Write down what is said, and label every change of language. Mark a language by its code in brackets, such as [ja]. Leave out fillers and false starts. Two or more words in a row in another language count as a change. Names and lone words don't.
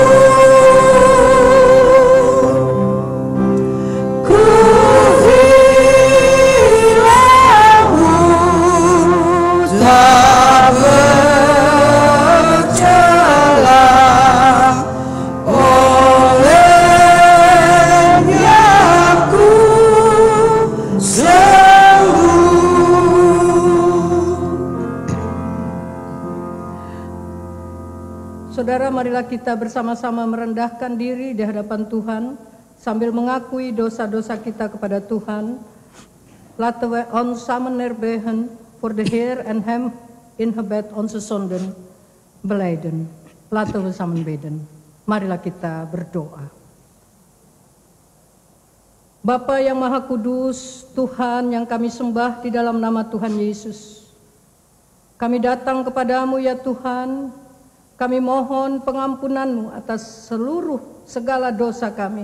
[id] Ku hilangmu tak bercelah, olehnya ku sembuh. Saudara, marilah kita bersama-sama merendahkan diri di hadapan Tuhan sambil mengakui dosa-dosa kita kepada Tuhan. [nl] Laten we ons samen neerbuigen voor de Heer en Hem in gebed onze zonden belijden. Laten we samen bidden. [id] Marilah kita berdoa. Bapa yang Maha Kudus, Tuhan yang kami sembah di dalam nama Tuhan Yesus, kami datang kepadamu ya Tuhan. Kami mohon pengampunan-Mu atas seluruh segala dosa kami.